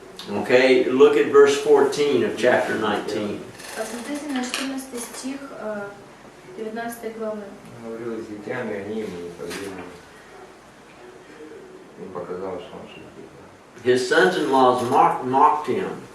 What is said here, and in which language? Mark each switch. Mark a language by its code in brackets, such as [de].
[en] Okay, look at verse 14 of chapter 19. [ru] Посмотрите на 14 стих 19 главы. говорил с детьми, они ему не поверили. Им показалось, что он шутит. [en] His sons-in-laws mocked him.